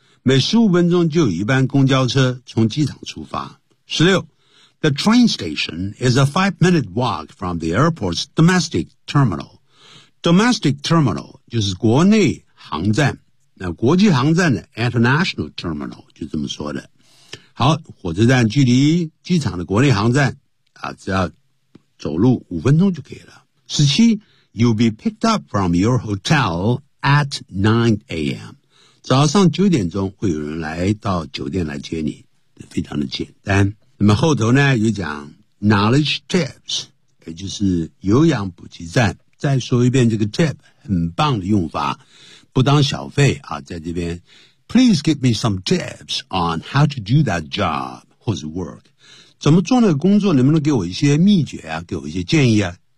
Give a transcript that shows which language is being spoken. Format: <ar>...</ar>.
<zh>每15分钟就有一班公交车从机场出发。 16.</zh> <en>The train station is a 5-minute walk from the airport's domestic terminal. Domestic terminal</en> <zh>就是国内航站，那国际航站的</zh> <en>international terminal</en> <zh>就这么说的。好，火车站距离机场的国内航站啊，只要走路5分钟就可以了。 17.</zh> <en>You'll be picked up from your hotel at 9 a.m.</en> <zh>早上9点钟会有人来到酒店来接你，非常的简单。那么后头呢又讲 knowledge tips， 也就是有氧补给站。再说一遍这个 tip， 很棒的用法，不当小费啊，在这边</zh> <en>Please give me some tips on how to do that job</en> <zh>或者 work， 怎么做那个工作，能不能给我一些秘诀啊，给我一些建议啊。</zh>